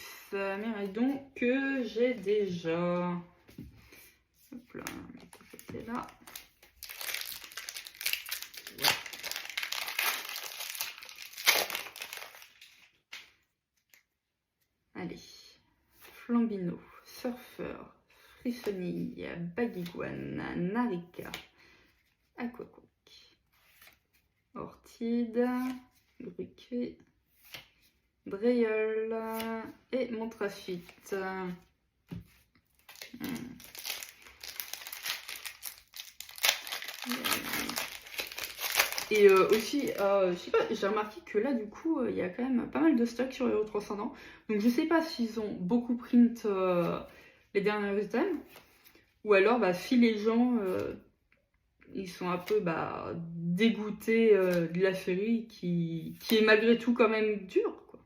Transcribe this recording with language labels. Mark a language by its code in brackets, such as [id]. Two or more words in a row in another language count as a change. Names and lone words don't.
[fr] Méridon que j'ai déjà. Hop là, c'est là. Allez, Flambino, Surfeur, Frissonille, Baguiguane, Narika, Aquacook, Ortide, Bruquet, Dreyeul et Montrafite. Et aussi, je sais pas, j'ai remarqué que là, du coup, il y a quand même pas mal de stock sur Hero Transcendant. Donc, je sais pas s'ils ont beaucoup print les derniers items, ou alors, bah, si les gens, ils sont un peu dégoûtés de la série, qui est malgré tout quand même dure, quoi.